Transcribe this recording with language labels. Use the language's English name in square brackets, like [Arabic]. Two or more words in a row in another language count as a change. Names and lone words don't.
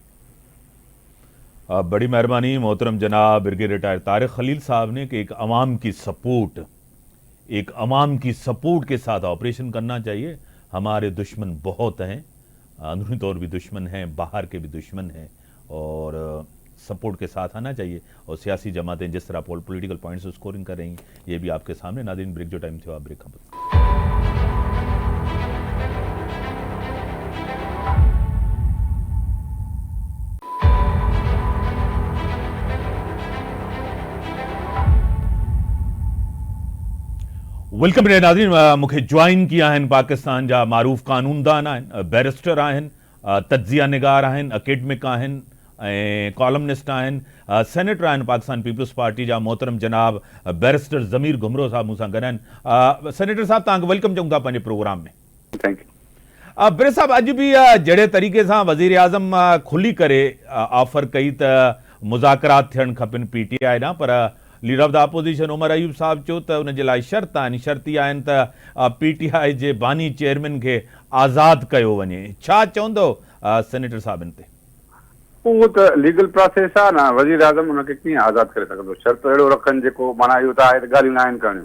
[Urdu] بڑی مہربانی محترم جناب بریگیڈیئر ریٹائر طارق خلیل صاحب نے کہ ایک عوام کی سپورٹ کے ساتھ آپریشن کرنا چاہیے. ہمارے دشمن بہت ہیں، اندرونی طور بھی دشمن ہیں، باہر کے بھی دشمن ہیں، اور سپورٹ کے ساتھ آنا چاہیے، اور سیاسی جماعتیں جس طرح [English] political points scoring [Urdu] کر رہی ہیں یہ بھی آپ کے سامنے. [Sindhi] नाज़रीन, ब्रेक जो टाइम थियो आहे, ब्रेक खां पोइ वेलकम रे नाज़रीन। मूंखे ज्वाइन किया आहिनि पाकिस्तान जा मारूफ़ कानूनदान आहिनि, बैरिस्टर आहिनि, तज्ज़िया निगार आहिनि, अकेडमिक आहिनि ऐं कॉलमनिस्ट आहिनि, सेनेटर आहिनि पाकिस्तान पीपल्स पार्टी जा मोहतरम जनाब बैरिस्टर ज़मीर घुमरो साहब मूंसां गॾु आहिनि। सेनेटर साहब, तव्हांखे वेलकम चऊं था पंहिंजे प्रोग्राम में। [English] Thank you. [Sindhi] बिर साहब, अॼु बि जहिड़े तरीक़े सां वज़ीर आज़म खुली करे ऑफर कई त मुज़ाकरात थियणु खपनि PTI ॾांहुं, पर [English] leader of the opposition [Sindhi] उमर अयूब साहब चयो त उन जे लाइ शर्त आहिनि। शर्त इहा आहिनि त PTI जे बानी चेयरमैन खे आज़ादु कयो वञे। छा चवंदो सेनेटर साहब इन ते? उहो त [English] legal process [Sindhi] आहे न, वज़ीर आज़म हुनखे कीअं आज़ादु करे सघंदो? शर्त अहिड़ो रखनि जेको माना इहो त आहे त ॻाल्हियूं न आहिनि करणियूं।